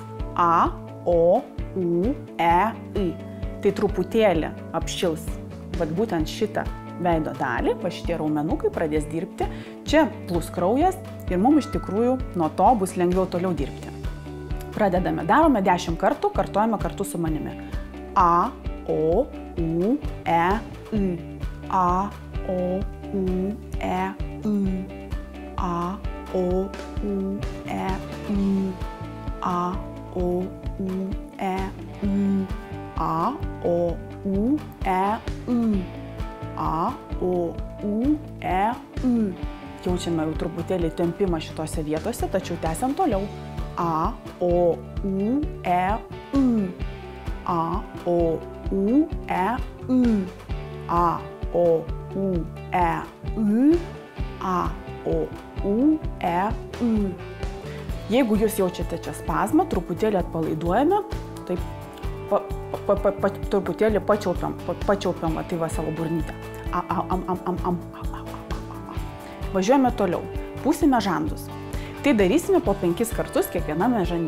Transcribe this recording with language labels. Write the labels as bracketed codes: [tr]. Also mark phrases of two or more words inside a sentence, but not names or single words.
[lt] A, O, U, E, I. Tai truputėlį apšils būtent šitą veido dalį, va šitie raumenukai pradės dirbti. Čia plūs kraujas ir mums iš tikrųjų nuo to bus lengviau toliau dirbti. Pradedame. Darome 10 kartų, kartuojame kartu su manimi. A, O, U, E, I. A, O, U, E, I. A, O, U, E, I. A, O, U, E, I. A, O, U, E, I. A, O, U, E, I. Jaučiame jau truputėlį tempimą šitose vietose, tačiau tęsiam toliau. A, O, U, E, I. A, O, U, E, I. A, O, U, E, I. A, O, U, E, I. Jeigu jūs jaučiate čia spazmą, truputėlį atpalaiduojame, taip truputėlį pačiaupiam, tai va savo burnytę. Važiuojame toliau. Pūsime žandus. Tai darysime po 5 kartus kiekviename žande.